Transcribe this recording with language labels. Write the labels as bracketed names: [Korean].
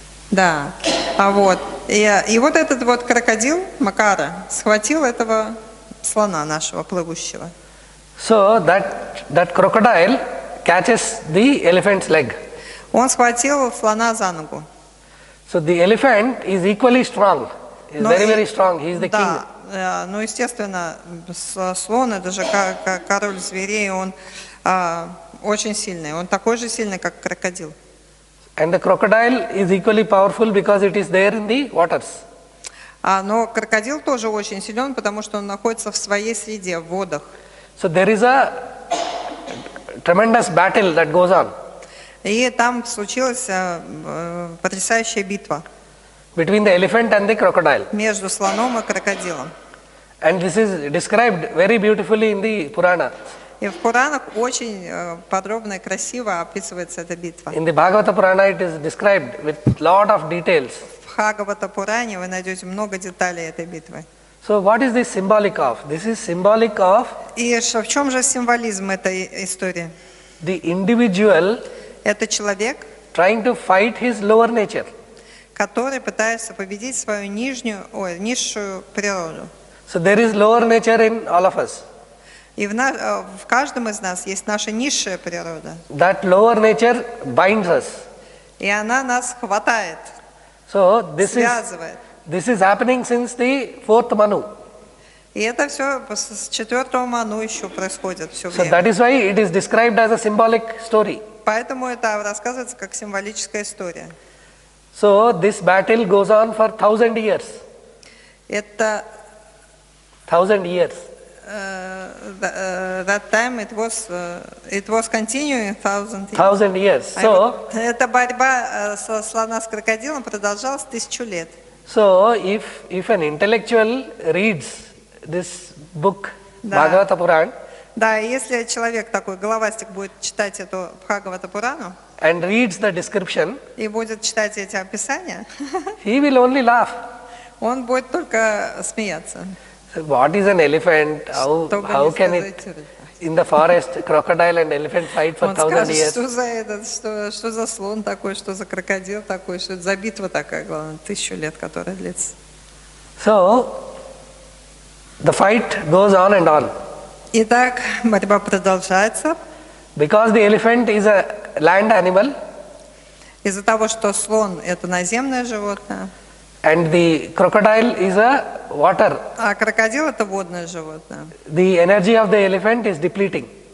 [Russian] Да. Вот. И вот этот вот крокодил, Макара, схватил этого слона нашего плывущего. [English] So that crocodile catches the elephant's leg. [Russian] Он схватил слона за ногу. [English] So the elephant is equally strong. Is very, very strong. He is the king. [Russian] Да, ну, естественно, слон, это же король зверей, он очень сильный. Он такой же сильный, как крокодил. [English] And the crocodile is equally powerful because it is there in the waters. [Russian] Но крокодил тоже очень силен, потому что он находится в своей среде, в водах. [English] So there is a tremendous battle that goes on. [Russian] И там случилась потрясающая битва. [English] Between the elephant and the crocodile. [Russian] Между слоном и крокодилом. [English] And this is described very beautifully in the Purana. [Russian] И в Пуранах очень подробно и красиво описывается эта битва. [English] In the Bhagavata Purana it is described with lot of details. [Russian] В Бхагавата Пуране вы найдете много деталей этой битвы. [English] So what is this symbolic of? This is symbolic of. [Russian] И в чем же символизм этой истории? [English] The individual. [Russian] Это человек, [English] trying to fight his lower nature. [Russian] Который пытается победить свою низшую природу. [English] So there is lower nature in all of us. [Russian] И в каждом из нас есть наша низшая природа. [English] That lower nature binds us. [Russian] И она нас хватает, связывает. [English] This is happening since the 4th Manu. [Russian] И это все с 4-го Ману еще происходит все время. [English] So that is why it is described as a symbolic story. [Russian] Поэтому это рассказывается как символическая история. [English] So this battle goes on for 1000 years. [Russian] Это [English] 1000 years. That time it was continuing 1000 years. 1000 years. So [Russian] эта борьба слона с крокодилом продолжалась 1000 лет. [English] So if an intellectual reads this book, Bhagavata Puran, [Russian] да, если человек такой головастик будет читать эту Бхагавата Пурану, [English] and reads the description, [Russian] и будет читать эти описания, [English] he will only laugh. [Russian] Он будет только смеяться. [English] So what is an elephant? How can it in the forest crocodile and elephant fight for 1000 years? [Russian] Что за слон такой, что за крокодил такой, что это за битва такая, главное, 1000 лет, которая длится. [English] So the fight goes on and on. [Russian] Итак, борьба продолжается. [English] Because the elephant is a land animal. [Russian] Из-за того, что слон – это наземное животное, [English] and the crocodile is a water. [Russian] а крокодил – это водное животное. [English] The energy of the elephant is depleting.